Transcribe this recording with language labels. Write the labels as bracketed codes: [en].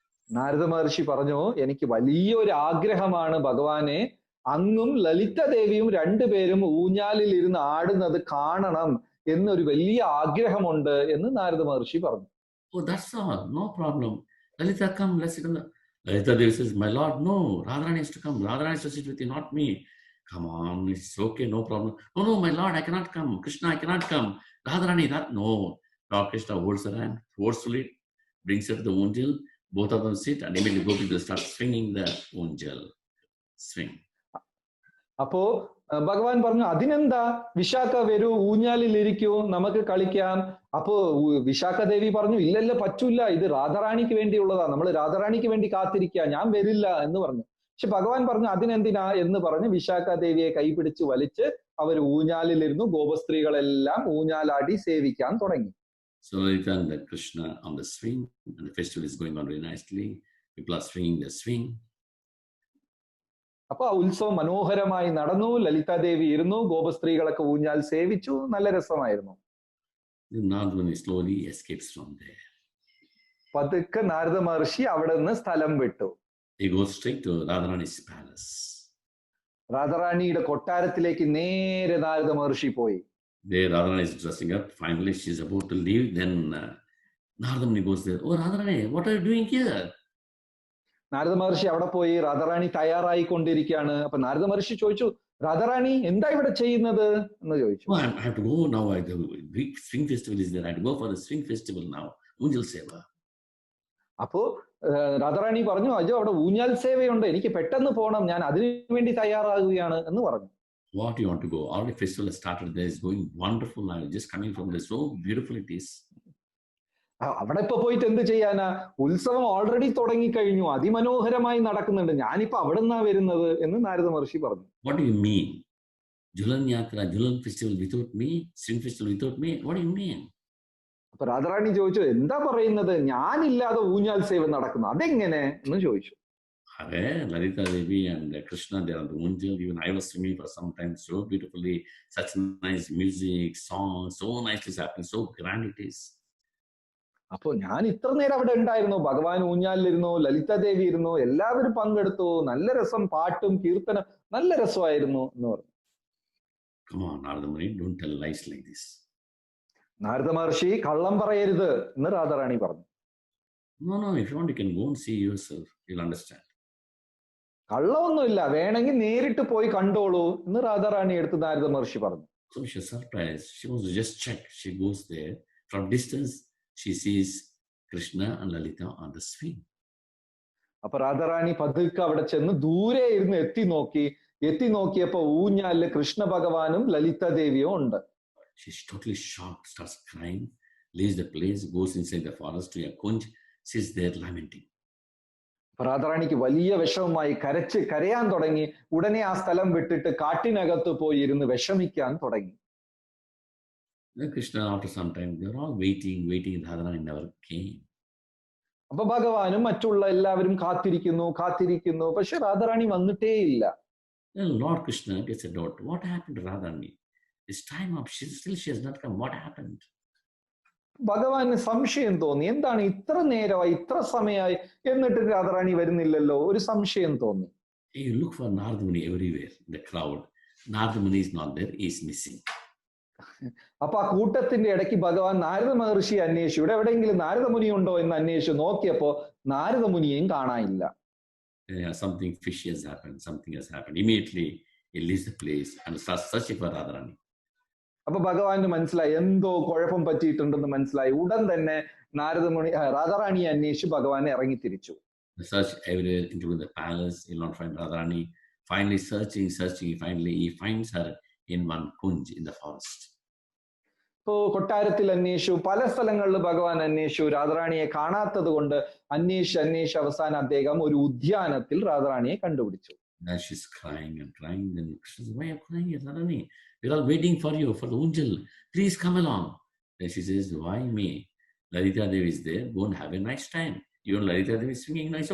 [ml] നാരദ മഹർഷി പറഞ്ഞു, എനിക്ക് വലിയൊരു ആഗ്രഹമാണ് ഭഗവാനെ, അങ്ങും ലളിത ദേവിയും രണ്ടുപേരും ഊഞ്ഞാലിൽ ഇരുന്ന് ആടുന്നത് കാണണം എന്നൊരു വലിയ ആഗ്രഹമുണ്ട് എന്ന് നാരദ മഹർഷി പറഞ്ഞു. [en] Oh, that's all. No problem. Lalita, come, let's sit on the... Lalita Devi says, my Lord, no, Radharani has to come. Radharani has to sit with you, not me. Come on, it's okay, no problem. No, my Lord, I cannot come. Krishna, I cannot come. Radharani, no. Lord Krishna holds her hand forcefully, brings her to the Unjal. Both of them sit and immediately go to start swinging the Unjal. Swing. [ml] അപ്പോ ഭഗവാൻ പറഞ്ഞു, അതിനെന്താ, വിശാഖ വരൂ, ഊഞ്ഞാലിൽ ഇരിക്കൂ, നമുക്ക് കളിക്കാം. അപ്പോ വിശാഖ ദേവി പറഞ്ഞു, ഇല്ലല്ല, പറ്റൂല, ഇത് രാധാറാണിക്ക് വേണ്ടിയുള്ളതാ, നമ്മൾ രാധാറാണിക്ക് വേണ്ടി കാത്തിരിക്കുക, ഞാൻ വരില്ല എന്ന് പറഞ്ഞു. പക്ഷെ ഭഗവാൻ പറഞ്ഞു, അതിനെന്തിനാ എന്ന് പറഞ്ഞ് വിശാഖ ദേവിയെ കൈപിടിച്ച് വലിച്ച് അവർ ഊഞ്ഞാലിലിരുന്നു. ഗോപസ്ത്രീകളെല്ലാം ഊഞ്ഞാലാടി സേവിക്കാൻ തുടങ്ങി. [en] So Lalita and Krishna on the swing, and the festival is going on very nicely. People are swinging the swing. [ml] അപ്പൊ ആ ഉത്സവം മനോഹരമായി നടന്നു. ലളിതാ ദേവി ഇരുന്നു, ഗോപസ്ത്രീകളൊക്കെ ഊഞ്ഞാൽ സേവിച്ചു, നല്ല രസമായിരുന്നു. [en] Narada Muni slowly escapes from there. [ml] പതുക്കെ നാരദ മഹർഷി അവിടെ നിന്ന് സ്ഥലം വിട്ടു. [en] He goes straight to Radharani's palace. [ml] രാധാറാണിയുടെ കൊട്ടാരത്തിലേക്ക് നേരെ നാരദ മഹർഷി പോയി. [en] There Radharani is dressing up. Finally, she is about to leave. Then Narada Muni goes there. Oh, Radharani, what are you doing here? [ml] Narada മഹർഷി അവിടെ പോയി. രാധാറാണി തയ്യാറായിക്കൊണ്ടിരിക്കുകയാണ്. അപ്പൊ നാരദ മഹർഷി ചോദിച്ചു, രാധാറാണി എന്താ ഇവിടെ ചെയ്യുന്നത് എന്ന് ചോദിച്ചു. [en] Oh, I have to go now. The big swing festival is there. I have to go for the swing festival now. Unjal Seva. [ml] അപ്പോ രാധാറാണി പറഞ്ഞു, അജോ അവിടെ ഊഞ്ഞാൽ സേവയുണ്ട്, എനിക്ക് പെട്ടെന്ന് പോകണം, ഞാൻ അതിനു വേണ്ടി തയ്യാറാകുകയാണ് എന്ന് പറഞ്ഞു. [en] What you want to go? Already festival has started. There is going wonderful. I'm just coming from there. So beautiful it is. [ml] അവിടെ ഇപ്പൊ പോയിട്ട് എന്ത് ചെയ്യാനാ, ഉത്സവം ഓൾറെഡി തുടങ്ങിക്കഴിഞ്ഞു, അതിമനോഹരമായി നടക്കുന്നുണ്ട്, ഞാനിപ്പോ അവിടെ നിന്നാ വരുന്നത് എന്ന് നാരദ മഹർഷി പറഞ്ഞു. [en] What do you mean? Julan Yatra, Julan festival without me, swing festival without me? What do you mean? [ml] അപ്പൊ രാധാറാണി ചോദിച്ചു, എന്താ പറയുന്നത്, ഞാനില്ലാതെ ഊഞ്ഞാൽ സേവ നടക്കുന്നു, അതെങ്ങനെ എന്ന് ചോദിച്ചു. [en] Lalita Devi and Krishna, they are on the Unjal. Even I was swimming for some time so beautifully. Such nice music, songs, so nicely happening, so grand it is. [ml] അപ്പൊ ഞാൻ ഇത്ര നേരം അവിടെ ഉണ്ടായിരുന്നു, ഭഗവാൻ ഊഞ്ഞാലിരുന്നു, ലളിത ദേവി ഇരുന്നു, എല്ലാവരും പങ്കെടുത്തു, നല്ല രസം, പാട്ടും കീർത്തനം നല്ല രസമായിരുന്നു എന്ന് പറഞ്ഞു. [en] Come on, Narada Muni, don't tell lies like this. [ml] Narada മഹർഷി കള്ളം പറയരുത് എന്ന് രാധാറാണി പറഞ്ഞു. [en] No, no, if you want, you can go and see yourself. You'll understand. [ml] കള്ളമൊന്നുമില്ല, വേണമെങ്കിൽ നേരിട്ട് പോയി കണ്ടോളൂ എന്ന് രാധാറാണി എടുത്ത് നാരദ മഹർഷി പറഞ്ഞു. [en] So she was surprised. She wants to just check. She goes there. From distance, she sees Krishna and Lalita on the swing. [ml] അപ്പൊ രാധാറാണി പതുക്കെ അവിടെ ചെന്ന് ദൂരെ ഇരുന്ന് എത്തി നോക്കിയപ്പോ ഊഞ്ഞാലില് കൃഷ്ണ ഭഗവാനും ലളിത ദേവിയും ഉണ്ട്. [en] She's totally shocked, starts crying, leaves the place, goes inside the forest to a kunj, sits there lamenting. [ml] രാധാറാണിക്ക് വലിയ വിഷമമായി, കരയാൻ തുടങ്ങി. ഉടനെ ആ സ്ഥലം വിട്ടിട്ട് കാട്ടിനകത്ത് പോയി ഇരുന്ന് വിഷമിക്കാൻ തുടങ്ങി. [en] Then Krishna, after some time, they were all waiting. Radharani never came. [ml] അപ്പൊ ഭഗവാനും മറ്റുള്ള എല്ലാവരും കാത്തിരിക്കുന്നു. പക്ഷെ രാധാറാണി വന്നിട്ടേ ഇല്ല. [en] Then Lord Krishna gets a doubt. What happened to Radharani? It's time up. She has not come. What happened? [ml] ഭഗവാന് സംശയം തോന്നി. എന്താണ് ഇത്ര നേരമായി, ഇത്ര സമയമായി, എന്നിട്ട് രാധാറാണി വരുന്നില്ലല്ലോ, ഒരു സംശയം തോന്നി. [en] You look for Narada Muni everywhere in the crowd. Narada Muni is not there. He is missing. [ml] അപ്പൊ ആ കൂട്ടത്തിന്റെ ഇടയ്ക്ക് ഭഗവാൻ നാരദ മഹർഷി അന്വേഷിച്ചു. ഇവിടെ എവിടെയെങ്കിലും നാരദമുനി ഉണ്ടോ എന്ന് അന്വേഷിച്ചു നോക്കിയപ്പോ നാരദമുനിയെയും കാണാനില്ല. [en] Something fishy has happened. Something has happened. Immediately he leaves the place and starts searching for Radharani. [ml] അപ്പൊ ഭഗവാന് മനസ്സിലായി എന്തോ കുഴപ്പം പറ്റിയിട്ടുണ്ടെന്ന് മനസ്സിലായി. ഉടൻ തന്നെ രാധാറാണിയെ അന്വേഷിച്ച് ഭഗവാനെ ഇറങ്ങി തിരിച്ചു. [en] Search everywhere, including the palace. He will not find Radharani. Finally searching. Finally he finds her in one kunj in the forest. [ml] ഇപ്പോ കൊട്ടാരത്തിൽ അന്വേഷിച്ചു, പല സ്ഥലങ്ങളിൽ ഭഗവാൻ അന്വേഷിച്ചു. രാധാറാണിയെ കാണാത്തത് കൊണ്ട് അന്വേഷിച്ച് അവസാനം അദ്ദേഹം ഒരു ഉദ്യാനത്തിൽ രാധാറാണിയെ കണ്ടുപിടിച്ചു. [en] Now she's crying. Then Krishna says, "Why are you crying, Radharani? We're all waiting for you for the unjal. Please come along." Then she says, "Why me? Lalita Devi is there. Go and have a nice time. You and Lalita Devi is singing nice.